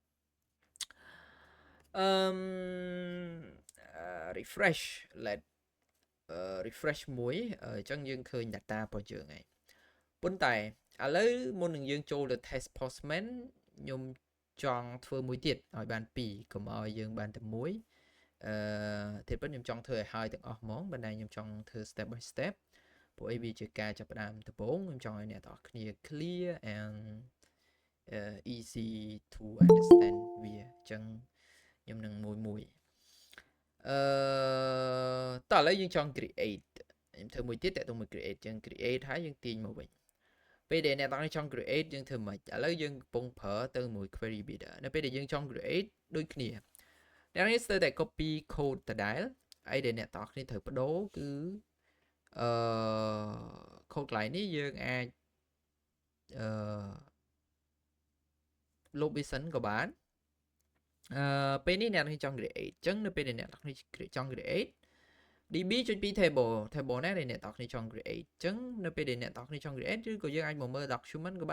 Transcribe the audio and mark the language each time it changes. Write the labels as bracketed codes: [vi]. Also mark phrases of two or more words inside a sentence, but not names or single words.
[en] refresh let refresh [km] មួយអញ្ចឹងយើងឃើញ data របស់យើងហើយប៉ុន្តែឥឡូវមុននឹង យើងចូលទៅ [en] test postman [km] ខ្ញុំចង់ធ្វើមួយទៀតឲ្យបាន2កុំឲ្យយើងបានតែមួយទៀតប៉ុន្តែខ្ញុំចង់ធ្វើឲ្យហើយទាំងអស់ហ្មងបណ្ដាខ្ញុំចង់ធ្វើ [en] step by step [km] ព្រោះអីវាជាការចាប់ផ្ដើមដំបូងខ្ញុំចង់ឲ្យអ្នកទាំងអស់គ្នា [en] clear and easy to understand [km] វាអញ្ចឹងខ្ញុំនឹងមួយ តោះឥឡូវយើងចង់ create ខ្ញុំធ្វើមួយទៀតតើទៅមួយ create ចឹង create ហើយយើងទាញមកវិញពេលដែលអ្នកទាំងនេះចង់ create យើងធ្វើម៉េចឥឡូវយើងកំពុងប្រើទៅមួយ [en] query builder [km] នៅពេលដែលយើងចង់ create ដូចគ្នាអ្នកនេះស្ទើរតែ [en] copy code [km] ដដែលអីដែលអ្នកទាំងគ្នាត្រូវបដូរគឺcode កន្លែងនេះយើងអាច លុបវាសិនក៏បានពេលនេះអ្នកនេះចង់ create អញ្ចឹងនៅពេលដែលអ្នកទាំងនេះចង់ [en] create db.p table [km] ណាដែលអ្នកទាំងគ្នាចង់ create អញ្ចឹងនៅពេលដែលអ្នកទាំងគ្នាចង់ create ឬក៏យើងអាចមកមើល document ក៏បាន